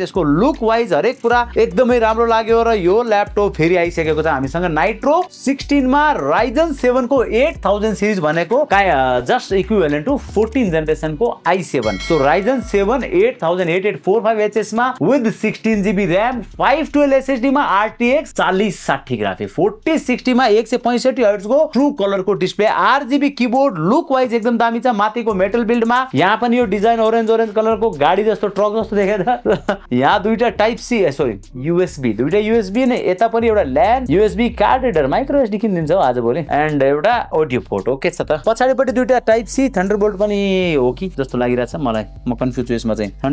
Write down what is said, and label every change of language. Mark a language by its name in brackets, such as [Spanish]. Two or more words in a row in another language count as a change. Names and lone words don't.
[Nepali] यसको [English] look wise [Nepali] हरेक कुरा एकदमै राम्रो लाग्यो र यो ल्यापटप फेरि आइसकेको छ हामीसँग नाइट्रो 16 मा राइजन 7 को 8000 सिरिज भनेको [English] just equivalent to 14 generation [Nepali] को i7। सो राइजन 7 8845HS मा [English] with 16GB RAM 512 SSD [Nepali] मा RTX 4060 ग्राफिक 4060 मा 165 हर्ट्ज को [English] true color [Nepali] को डिस्प्ले, [English] RGB keyboard, look wise [Nepali] एकदम दामी छ। माथिको [English] metal build [Nepali] मा यहाँ पनि यो डिजाइन [English] orange color [Nepali] को गाडी जस्तो ट्रक जस्तो देखेछ। यहाँ दुईटा [English] Type C [Nepali] सरी USB, दुईटा USB नै, यता पनि एउटा [English] LAN USB card reader micro SD [Nepali] किनिदिन्छ हो आज भोलि, एन्ड एउटा [English] audio port. [Nepali] ओके छ त। पछाडिपट्टि दुईटा [English] Type C Thunderbolt [Nepali] पनि हो कि जस्तो लागिरहेछ मलाई, म कन्फ्युज छु यसमा चाहिँ।